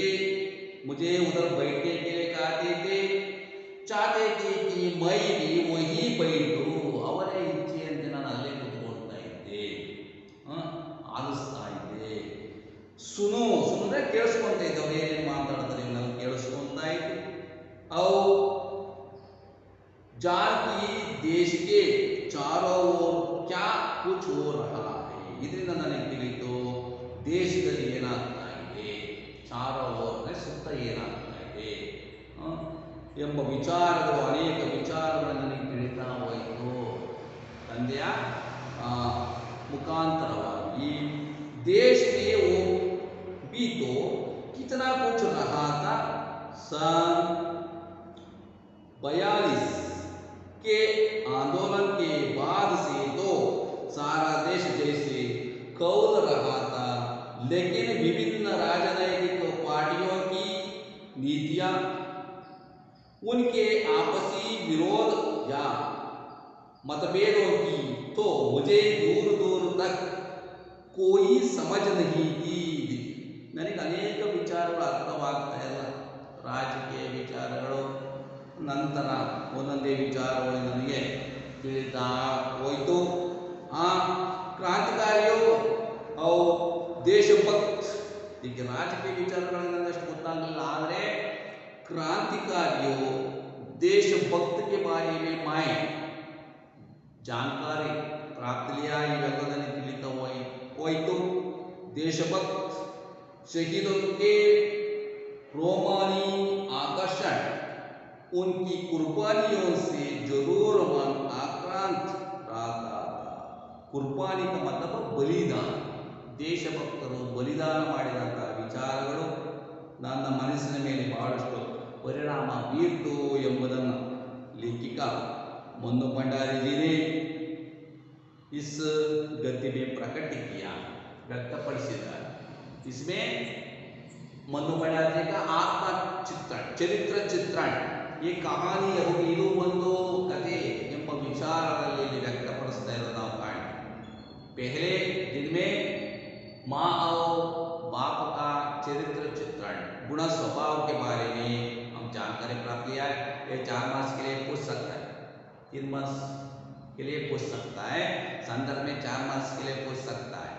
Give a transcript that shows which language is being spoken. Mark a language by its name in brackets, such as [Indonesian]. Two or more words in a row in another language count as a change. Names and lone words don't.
[Hindi] मुझे उधर बैठने के लिए कहते थे, चाहते थे कि मैं भी वही बैठूं, [Kannada] ಅವರೇ ಇಚ್ಛೆಯಂತೆ ನಾನು ಅಲ್ಲೇ ಕೂತ್ಕೊಳ್ತಾ ಇದ್ದೆ, ಆಲಿಸ್ತಾ ಇದ್ದೆ. ಸುನೋದ್ರೆ ಕೇಳಿಸ್ಕೊಂತ ಇದ್ದೆ, ಅವ್ರು ಏನೇನು ಮಾತಾಡ್ತಾರೆ ನಾನು ಕೇಳಿಸ್ಕೊಂತಾ ಇದ್ದೆ. [Hindi] ಅವು जान की देश के चारों ओर क्या कुछ हो रहा है, [Kannada] ಇದರಿಂದ ನನಗೆ ತಿಳಿಯಿತು ದೇಶದಲ್ಲಿ ಏನಾಗ್ತಾ ಇದೆ, [Hindi] चारों ओर [Kannada] ಸುತ್ತ ಏನಾಗ್ತಾ ಇದೆ ಎಂಬ ವಿಚಾರಗಳು, ಅನೇಕ ವಿಚಾರಗಳು ನನಗೆ ತಿಳಿತಾ ಹೋಯಿತು ತಂದೆಯ ಮುಖಾಂತರವಾಗಿ. [Hindi] देश में वो भी तो कितना कुछ रहा था। सन 42 के आंदोलन के बाद से तो सारा देश जैसे कौल रहा था, लेकिन विभिन्न राजनैतिक पार्टियों की नीतियां, उनके आपसी विरोध या मतभेदों की तो मुझे दूर दूर तक कोई समझ नहीं थी. [Kannada] ನನಗೆ ಅನೇಕ ವಿಚಾರಗಳು ಅರ್ಥವಾಗ್ತಾ ಇಲ್ಲ, ರಾಜಕೀಯ ವಿಚಾರಗಳು, ನಂತರ ಒಂದೊಂದೇ ವಿಚಾರಗಳು ನನಗೆ ತಿಳಿತಾ ಹೋಯಿತು. ಕ್ರಾಂತಿಕಾರಿಯು ಅವು ದೇಶಭಕ್ತ, ಈಗ ರಾಜಕೀಯ ವಿಚಾರಗಳು ನನಗಷ್ಟು ಗೊತ್ತಾಗಲಿಲ್ಲ, ಆದರೆ [Hindi] क्रांतिकारियों देशभक्त के बारे में मैं जानकारी प्राप्त लिया, [Kannada] इवेಲ್ಲ ನನಗೆ ತಿಳಿತಾ ಹೋಯಿತು. [Hindi] देशभक्त शहीदों के रोमानी आकर्षण, उनकी कुर्बानियों से जरूर मन आक्रांत रहता था. कुर्बानी का मतलब बलिदान. [Kannada] ದೇಶಭಕ್ತರು ಬಲಿದಾನ ಮಾಡಿದಂಥ ವಿಚಾರಗಳು ನನ್ನ ಮನಸ್ಸಿನ ಮೇಲೆ ಬಹಳಷ್ಟು ಪರಿಣಾಮ ಬೀರ್ತು ಎಂಬುದನ್ನು [Hindi] लेखिका मन्नू भंडारी जी ने इस गद्य में प्रकट किया, [Kannada] व्यक्तपडिसिದ್ದಾರೆ. [Hindi] इसमें मन्नू भंडारी जी का आत्मा चित्रण, चरित्र चित्रण, ये कहानी [Kannada] ಇದು ಒಂದು ಕಥೆ ಎಂಬ ವಿಚಾರದಲ್ಲಿ ವ್ಯಕ್ತಪಡಿಸ್ತಾ ಇರೋದು ನಾವು ಕಾಣ್ತೀವಿ. [Hindi] पहले दिन में माँ और बाप का चरित्र चित्रण, गुण स्वभाव के बारे में हम जानकारी प्राप्त किया है. ये 4 मास के लिए पूछ सकता है, 3 मास के लिए पूछ सकता है, संदर्भ में 4 मास के लिए पूछ सकता है.